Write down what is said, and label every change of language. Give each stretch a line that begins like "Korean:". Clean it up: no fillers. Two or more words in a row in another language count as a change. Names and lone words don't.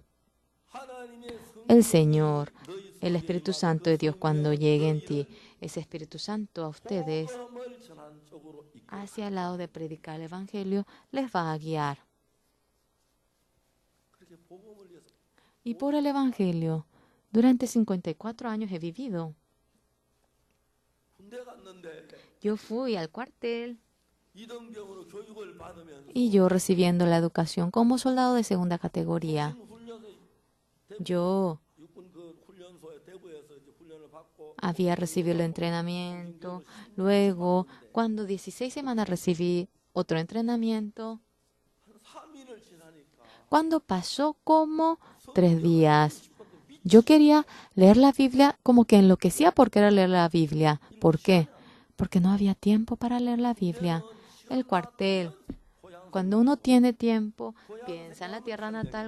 Korean: 하나님의
Spanish: El Señor, el Espíritu Santo de Dios cuando llegue en ti, ese Espíritu Santo a ustedes
Korean: 성령을 전한 쪽으로 이끌어
Spanish: hacia el lado de predicar el Evangelio les va a guiar.
Korean: 그렇게 복음을 위해서
Spanish: Y por el Evangelio, durante 54 años he vivido.
Korean: 군대 갔는데
Spanish: Yo fui al cuartel
Korean: 이등병으로 교육을 받으면서
Spanish: y yo recibiendo la educación como soldado de segunda categoría.
Korean: 훈련소
Spanish: Yo
Korean: 육군 그 훈련소에 대구에서 이제 훈련을 받고
Spanish: había recibido el entrenamiento. Luego, cuando 16 semanas recibí otro entrenamiento.
Korean: 한 3일을 지나니까
Spanish: Cuando pasó como 3 días, yo quería leer la Biblia como que enloquecía por querer leer la Biblia. ¿Por qué? Porque no había tiempo para leer la Biblia. El cuartel. Cuando uno tiene tiempo, piensa en la tierra natal.